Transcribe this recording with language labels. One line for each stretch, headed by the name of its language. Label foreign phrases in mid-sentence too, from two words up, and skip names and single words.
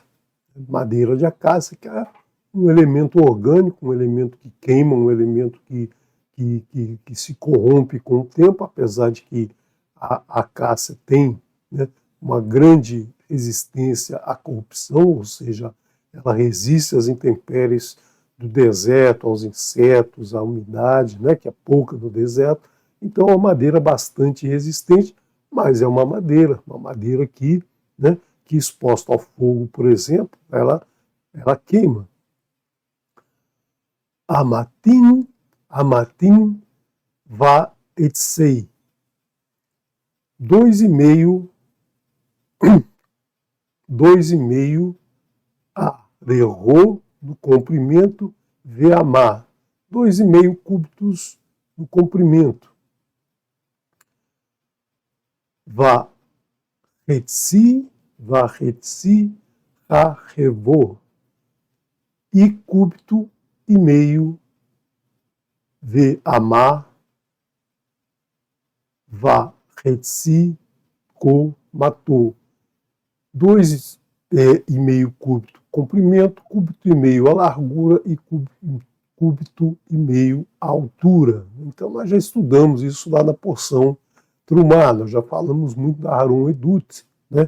Portuguese: Madeira de acácia, que é um elemento orgânico, um elemento que queima, um elemento que se corrompe com o tempo, apesar de que a acácia tem, né, uma grande resistência à corrupção, ou seja, ela resiste às intempéries do deserto, aos insetos, à umidade, né, que é pouca no deserto. Então é uma madeira bastante resistente, mas é uma madeira que, né, que exposta ao fogo, por exemplo, ela queima.
Hebrew: אמתיים וחצי.
Portuguese: 2,5 arerô no comprimento, veamá. 2,5 cúbitos no comprimento.
Hebrew: וחצי רחבו.
Portuguese: E cúbito e meio, veamá,
Hebrew: וחצי קומתו.
Portuguese: 2,5 cúbito comprimento, cúbito e meio a largura e cúbito e meio a altura. Então nós já estudamos isso lá na porção Trumá, nós já falamos muito da Aron Edut, né?